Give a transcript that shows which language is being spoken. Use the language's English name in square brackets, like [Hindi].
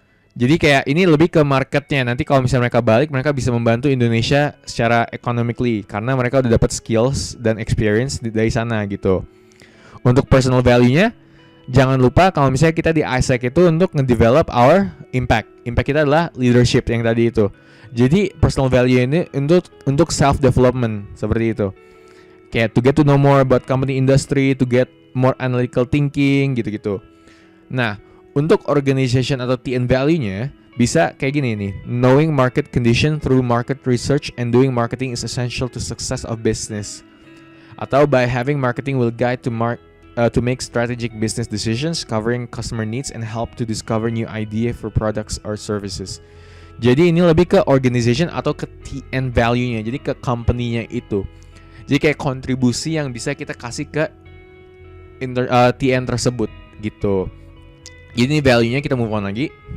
[Indonesian] Jadi kayak ini lebih ke marketnya. Nanti kalau misalnya mereka balik, mereka bisa membantu Indonesia secara economically karena mereka udah dapat skills dan experience dari sana gitu. Untuk personal value-nya, jangan lupa kalau misalnya kita di ISAC itu untuk ngedevelop [English] our impact. [Indonesian] Impact kita adalah leadership yang tadi itu. Jadi personal value ini untuk self development seperti itu. Kayak [English] to get to know more about company industry, to get more analytical thinking [Indonesian] gitu-gitu. Nah, untuk organization atau TN value-nya bisa kayak gini nih. [English] Knowing market condition through market research and doing marketing is essential to success of business. [Indonesian] Atau [English] by having marketing will guide to make strategic business decisions, covering customer needs and help to discover new idea for products or services. [Indonesian] Jadi ini lebih ke organization atau ke TN value-nya. Jadi ke company-nya itu. Jadi kayak kontribusi yang bisa kita kasih ke TN tersebut gitu. Jadi ini value-nya, kita move on lagi.